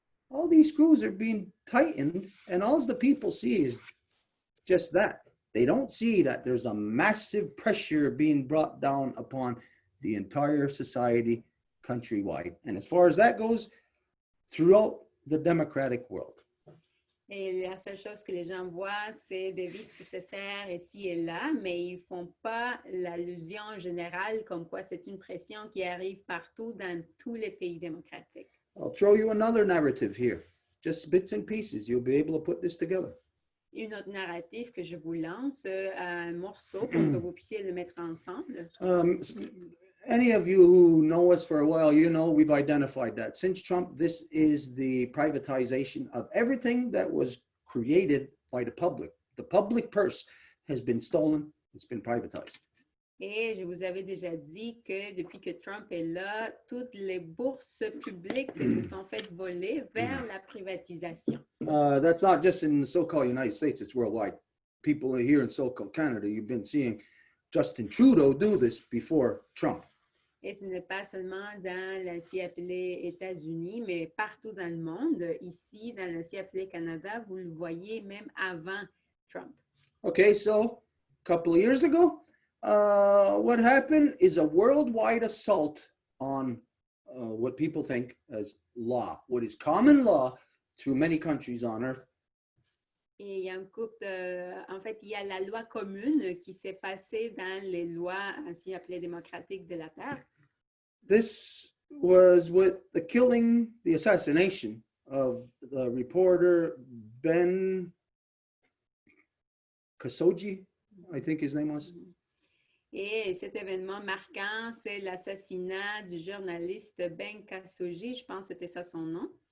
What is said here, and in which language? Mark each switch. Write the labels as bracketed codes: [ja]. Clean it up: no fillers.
[en] All these screws are being tightened, and all the people see is just that. They don't see that there's a massive pressure being brought down upon the entire society countrywide. And as far as that goes, throughout the democratic world. [fr] Et la seule chose que les gens voient, c'est des vis qui se serrent ici et là, mais ils ne font pas l'allusion générale comme quoi c'est une pression qui arrive partout dans tous les pays démocratiques. [en] I'll throw you another narrative here, just bits and pieces. You'll be able to put this together. [fr] Une autre narrative que je vous lance, un morceau pour que vous puissiez le mettre ensemble. [en] Any of you who know us for a while, you know we've identified that since Trump, this is the privatization of everything that was created by the public. The public purse has been stolen, it's been privatized. [fr] Et je vous avais déjà dit que depuis que Trump est là, toutes les bourses publiques se sont faites voler vers la privatisation. [en] That's not just in the so-called United States, it's worldwide. People here in so-called Canada, you've been seeing Justin Trudeau do this before Trump. [fr] Et ce n'est pas seulement dans l'ancien appelé États-Unis, mais partout dans le monde. Ici, dans l'ancien appelé Canada, vous le voyez même avant Trump. [en] Okay, so a couple of years ago, what happened is a worldwide assault on what people think as law, what is common law through many countries on earth. [fr] Et il y a une couple, en fait, il y a la loi commune qui s'est passée dans les lois ainsi appelées démocratiques de la Terre. [en] This was with the killing, the assassination of the reporter Ben Khashoggi, I think his name was. [fr] Et cet événement marquant, c'est l'assassinat du journaliste Ben Khashoggi, je pense que c'était ça son nom.